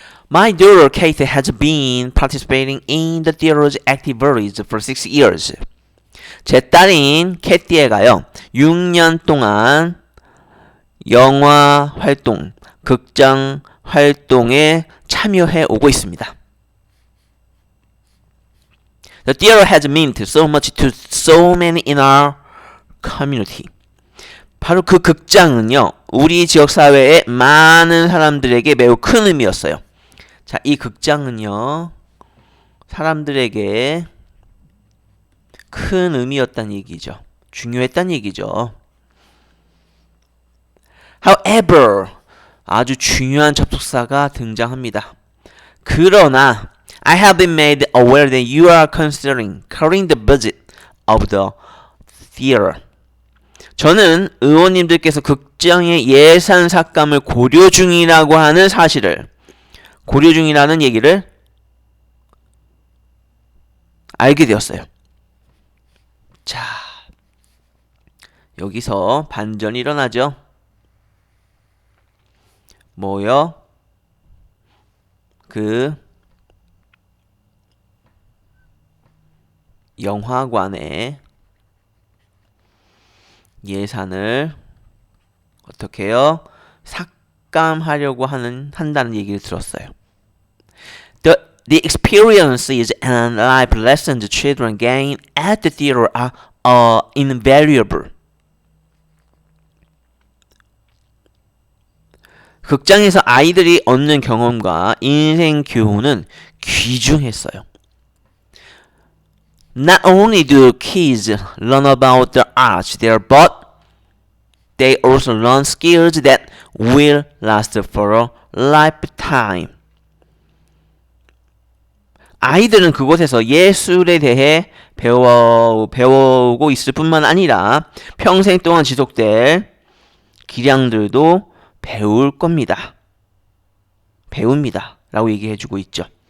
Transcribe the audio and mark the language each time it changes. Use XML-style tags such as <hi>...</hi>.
<en>My daughter Kate has been participating in the theater's activities for 6 years.</en> <ko>제 딸인 캐티에가요 6년 동안 영화 활동, 극장 활동에 참여해 오고 있습니다.</ko> <en>The theater has meant so much to so many in our community.</en> <ko>바로 그 극장은요 우리 지역사회의 많은 사람들에게 매우 큰 의미였어요. 자, 이 극장은요 사람들에게 큰 의미였다는 얘기죠. 중요했다는 얘기죠.</ko> <en>However,</en> <ko>아주 중요한 접속사가 등장합니다. 그러나</ko> <en>I have been made aware that you are considering cutting the budget of the theater.</en> <ko>저는 의원님들께서 극장의 예산 삭감을 고려 중이라고 하는 사실을 고려 중이라는 얘기를 알게 되었어요. 자, 여기서 반전이 일어나죠. 뭐요? 그 영화관의 예산을 어떻게 해요? 삭감하려고 한다는 얘기를 들었어요.</ko> <en>The experiences and life lessons children gain at the theater are invaluable.</en> <ko>극장에서 아이들이 얻는 경험과 인생 교훈은 귀중했어요.</ko> <en>Not only do kids learn about the arts there, but they also learn skills that will last for a lifetime.</en> <ko>아이들은 그곳에서 예술에 대해 배우고 있을 뿐만 아니라 평생 동안 지속될 기량들도 배울 겁니다. 배웁니다. 라고 얘기해주고 있죠.</ko>